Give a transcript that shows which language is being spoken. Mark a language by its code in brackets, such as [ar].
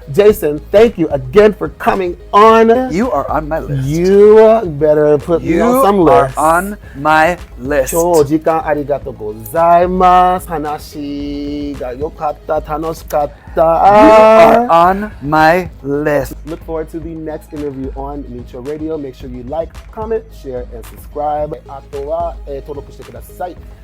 [en] Jason, thank you again for coming on. You are on my list. You better put me on some list. You are on my list. [ja] 超時間ありがとうございます。話が良かった、楽しかった。 [en] You are on my list. Look forward to the next interview on Nicho Radio. Make sure you like, comment, share, and subscribe. [ja] あとは、登録してください。